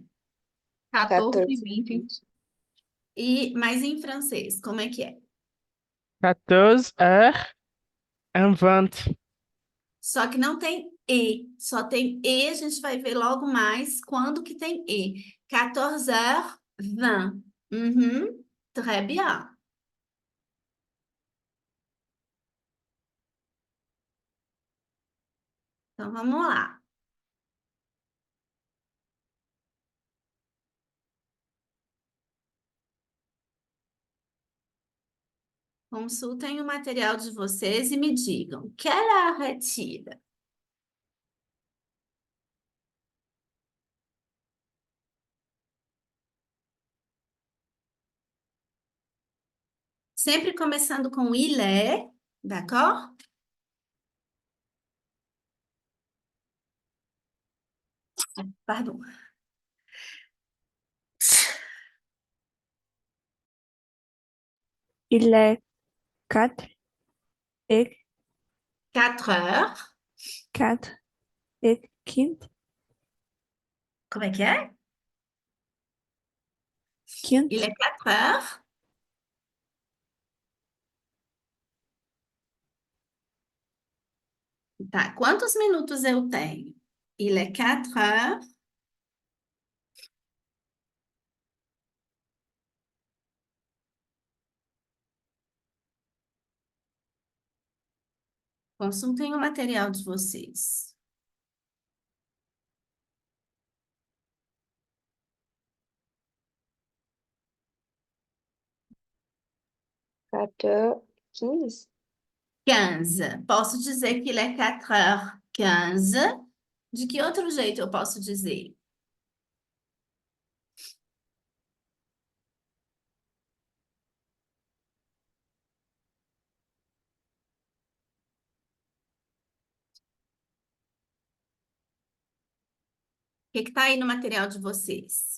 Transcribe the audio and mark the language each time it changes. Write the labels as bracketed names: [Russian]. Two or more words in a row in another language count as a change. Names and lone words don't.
[Portuguese] 14 e 14h20. 20. Mas em francês, como é que é? 14h20. Só que não tem E, só tem E, a gente vai ver logo mais quando que tem E. [French] 14 heures 20. Uhum, très bien. [Portuguese] Então vamos lá. Consultem o material de vocês e me digam. [French] Quelle heure est-il? [Portuguese] Sempre começando com [French] il est, [Portuguese] d'accord? [French] Pardon. Il est 4 et 4 heures. 4 et 15. [Portuguese] Como é que é? 15. [French] Il est 4 heures. [Portuguese] Tá, quantos minutos eu tenho? [French] Il est 4 heures. [Portuguese] Consultem o material de vocês. [French] Quatorze, 15. [Portuguese] 15. Posso dizer que [French] il est 4 heures 15. [Portuguese] De que outro jeito eu posso dizer? O que está aí no material de vocês?